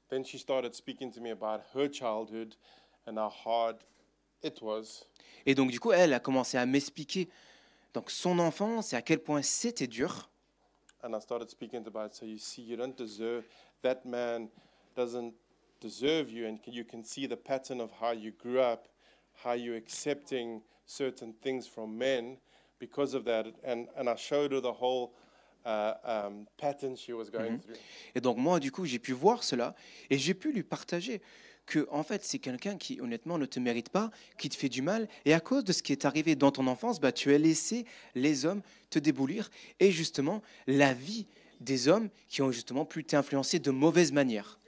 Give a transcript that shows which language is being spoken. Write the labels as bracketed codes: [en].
[en] Then she started speaking to me about her childhood and how hard it was. [fr] Et donc du coup, elle a commencé à m'expliquer donc son enfance et à quel point c'était dur. [en] And I started speaking about, so you see, you don't deserve, that man doesn't deserve you, and you can see the pattern of how you grew up, how you're accepting certain things from men because of that. And I showed her the whole pattern she was going through. [fr] Et donc moi, du coup, j'ai pu voir cela, et j'ai pu lui partager que en fait, c'est quelqu'un qui, honnêtement, ne te mérite pas, qui te fait du mal, et à cause de ce qui est arrivé dans ton enfance, tu as laissé les hommes te déboulir, et justement, la vie des hommes qui ont justement pu t'influencer de mauvaise manière.